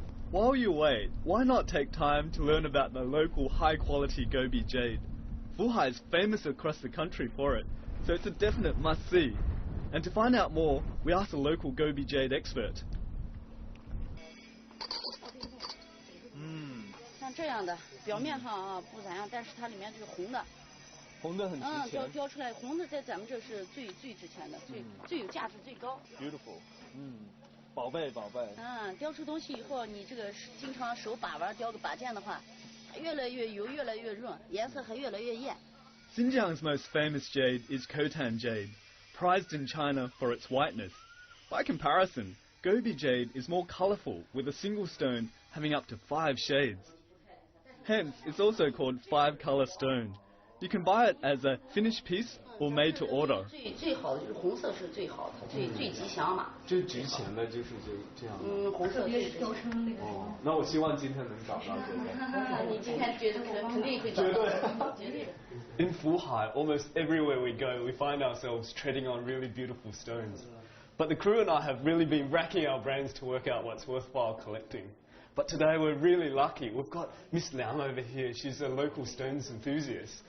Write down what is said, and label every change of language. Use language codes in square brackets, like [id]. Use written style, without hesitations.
[en] While you wait, why not take time to learn about the local high-quality Gobi jade? Fuhai is famous across the country for it, so it's a definite must-see. And to find out more, we asked a local Gobi jade expert. [zh] 像这样的，表面上啊不咋样，但是它里面就是红的。红的很值钱。雕出来红的在咱们这是最值钱的，最有价值最高。 [en] Beautiful. [zh] 宝贝。雕出东西以后，你这个经常手把玩雕个把件的话，越来越油，越来越润，颜色还越来越艳。 [en] Xinjiang's most famous jade is Khotan jade, prized in China for its whiteness. By comparison, Gobi jade is more colourful, with a single stone having up to 5 shades. Hence, it's also called 5-colour stone. You can buy it as a finished piece or made to order. [zh] 最好的就是红色是最好的，最吉祥嘛。最值钱的就是这样。红色最值钱。哦，那我希望今天能找到这个。你今天觉得肯定会找到。绝对。 [en] In Fuhai, almost everywhere we go, we find ourselves treading on really beautiful stones. But the crew and I have really been racking our brains to work out what's worthwhile collecting. But today we're really lucky. We've got Miss Liang over here. She's a local stones enthusiast.